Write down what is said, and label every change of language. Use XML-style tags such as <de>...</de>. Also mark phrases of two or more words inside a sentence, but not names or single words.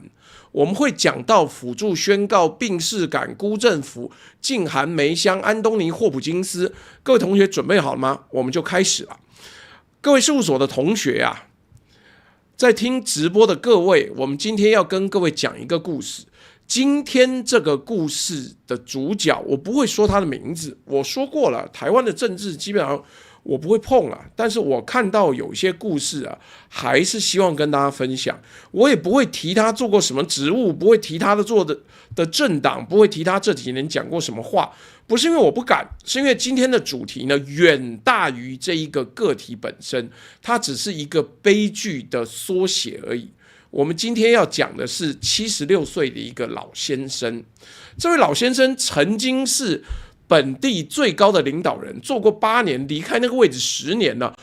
<zh>我們會講到輔助宣告、病識感、辜振甫、靜涵梅香、安東尼霍普金斯。各位同學準備好了嗎？我們就開始了。各位事務所的同學啊，在聽直播的各位，我們今天要跟各位講一個故事。今天這個故事的主角，我不會說他的名字，我說過了，台灣的政治基本上我不會碰了。但是我看到有一些故事啊，還是希望跟大家分享。我也不會提他做過什麼職務，不會提他做的政黨，不會提他這幾年講過什麼話。不是因為我不敢，是因為今天的主題呢，遠大於這一個個體本身，它只是一個悲劇的縮寫而已。我們今天要講的是76歲的一個老先生，這位老先生曾經是本地最高的領導人，做過8年，離開那個位置10年了。</zh>